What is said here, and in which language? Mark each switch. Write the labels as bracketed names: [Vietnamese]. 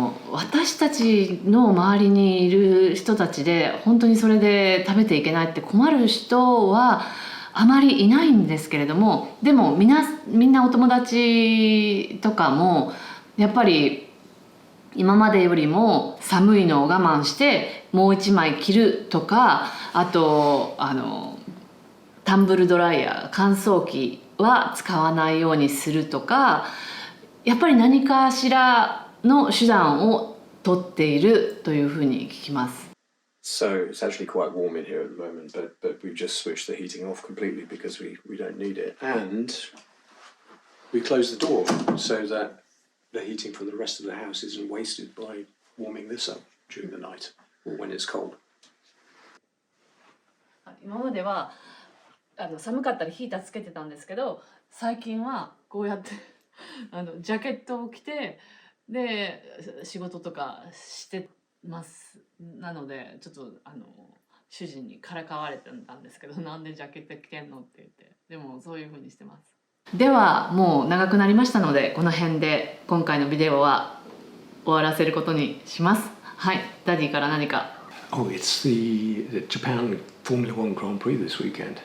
[Japanese] 私たちの周りにいる人たちで本当にそれで食べていけないって困る人はあまりいないんですけれども、でもみんなお友達とかもやっぱり今までよりも寒いのを我慢してもう一枚着るとか、あとタンブルドライヤー乾燥機は使わないようにするとか、やっぱり何かしらの手段を取っているというふうに聞きます。 [English] So it's actually quite warm in here at the moment, but we've just switched the heating off completely because we don't need it. And we close the door so that the heating for the rest of the house isn't wasted by warming this up during the night or when it's cold. [Japanese] 今までは寒かったらヒーターつけてたんですけど、最近はこうやってジャケットを着てで仕事とかしてます。なのでちょっと主人にからかわれてたんですけど、なんでジャケット着てんのって言って、でもそういう風にしてます。ではもう長くなりましたので、この辺で今回のビデオは終わらせることにします。はい、ダディから何か。 [English] Oh, it's the Japan Formula One Grand Prix this weekend.